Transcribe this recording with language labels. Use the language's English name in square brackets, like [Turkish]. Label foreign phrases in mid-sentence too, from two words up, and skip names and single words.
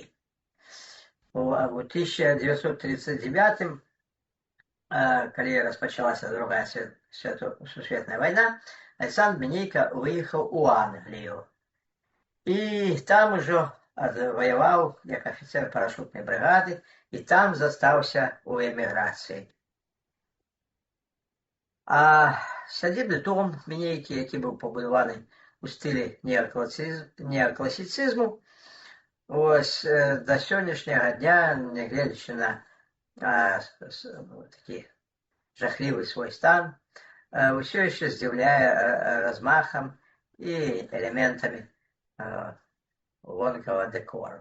[Belarusian] У 1939, калі распачалася Другая сусветная вайна, Александр Мінейка выехаў у Англію. [Russian] І там ужо воевал як офицер парашютной бригады, и там застался у эмиграции. [Belarusian] А сядзібны дом Мінейкі, які быў пабудаваны у стылі неакласіцызму, до сённяшняга дня, нягледзячы на такі жахлівы свой стан, ўсё яшчэ здзіўляе размахам і элементамі лонкавага дэкору.